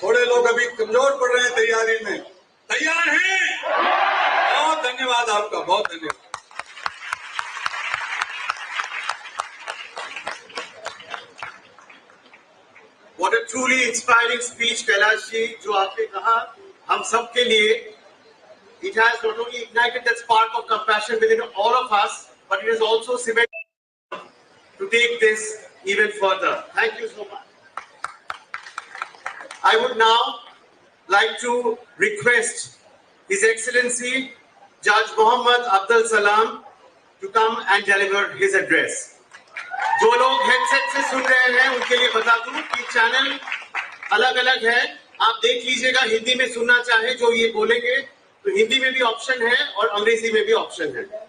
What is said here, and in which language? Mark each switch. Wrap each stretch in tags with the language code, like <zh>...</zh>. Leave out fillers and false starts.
<hi>थोड़े लोग अभी कमजोर पड़ रहे हैं तैयारी में, तैयार हैं? बहुत धन्यवाद आपका, बहुत धन्यवाद।</hi> <en>What a truly inspiring speech,</en> <hi>Kailash ji, जो आपने कहा हम सब के लिए।</hi> <en>It has not only ignited that spark of compassion within all of us, but it has also cemented to take this even further. Thank you so much. I would now like to request His Excellency Judge Mohammad Abdul Salam to come and deliver his address.</en> <hi>जो लोग headset से सुन रहे हैं उनके लिए बता दूं कि चैनल अलग अलग है। आप देख लीजिएगा, हिंदी में सुनना चाहे जो ये बोलेंगे तो हिंदी में भी ऑप्शन है और अंग्रेजी में भी ऑप्शन है।</hi>